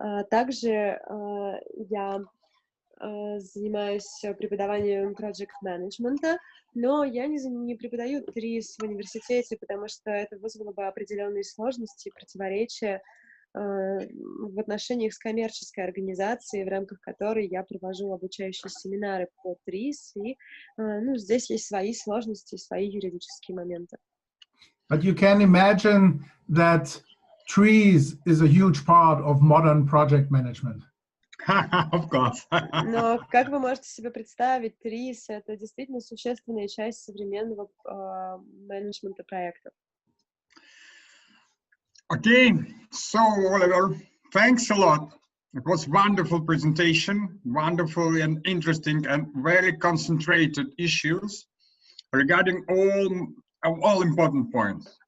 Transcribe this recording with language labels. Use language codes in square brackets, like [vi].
[ru] Также я занимаюсь преподаванием project management, но я не преподаю ТРИЗ в университете, потому что это вызвало бы определенные сложности и противоречия в отношениях с коммерческой организацией, в рамках которой я провожу обучающие семинары по ТРИЗ, и здесь есть свои сложности, свои юридические моменты. [en] But you can imagine that TRIZ is a huge part of modern project management. Of course. [ru] Но, как вы можете себе представить, ТРИЗ — это действительно существенная часть современного менеджмента проектов. [en] Okay, so Oliver, thanks a lot. It was wonderful presentation, wonderful and interesting and very concentrated issues regarding all important points.